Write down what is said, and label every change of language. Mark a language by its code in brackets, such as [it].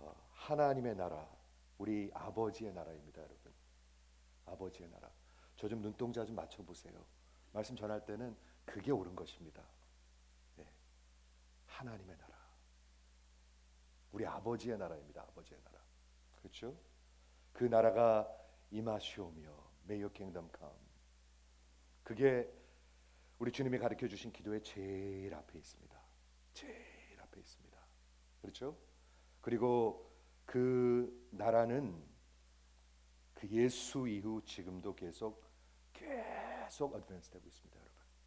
[ko] 하나님의 나라, 우리 아버지의 나라입니다, 여러분. 아버지의 나라. 저 좀 눈동자 좀 맞춰보세요. 말씀 전할 때는 그게 옳은 것입니다. 네. 하나님의 나라, 우리 아버지의 나라입니다. 아버지의 나라. 그렇죠? 그 나라가 임하시오며, [en] May your kingdom come. [ko] 그게 우리 주님이 가르쳐 주신 기도의 제일 앞에 있습니다. 제일 앞에 있습니다. 그렇죠? 그리고 그 나라는 그 예수 이후 지금도 계속 어드밴스 되고 있습니다, 여러분.